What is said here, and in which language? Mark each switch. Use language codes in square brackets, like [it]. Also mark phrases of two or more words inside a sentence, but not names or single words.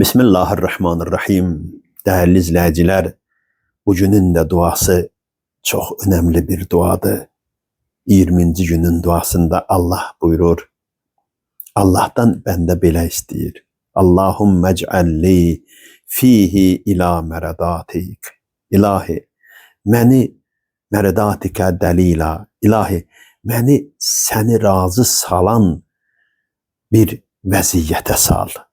[tr] Bismillahirrahmanirrahim. Değerli izleyiciler, bugünün de duası çok önemli bir duadır. 20. günün duasında Allah buyurur. [az] Allah'tan ben de belə istəyir. [ar] اللهم اجعلني فيه إلى مرضاتك. [az] İlahi, məni [ar] مرضاتك دليلا. [az] İlahi, məni səni razı salan bir vəziyyətə sal.